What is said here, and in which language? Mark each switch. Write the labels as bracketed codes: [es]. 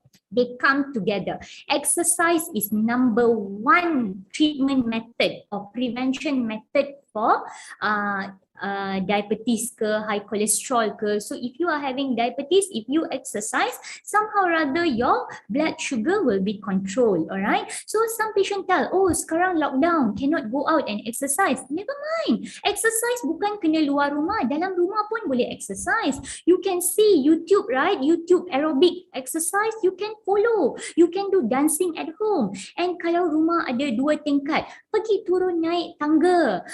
[en] They come together. Exercise is number one treatment method or prevention method for diabetes ke, high cholesterol ke. So if you are having diabetes, if you exercise, somehow or other your blood sugar will be controlled, alright? So some patient tell, [ms] oh sekarang lockdown, [en] cannot go out and exercise. Never mind. [ms] Exercise bukan kena luar rumah, dalam rumah pun boleh exercise. [en] You can see YouTube, right? YouTube aerobic exercise, you can follow. You can do dancing at home. [ms] And kalau rumah ada 2 tingkat, pergi turun naik tangga.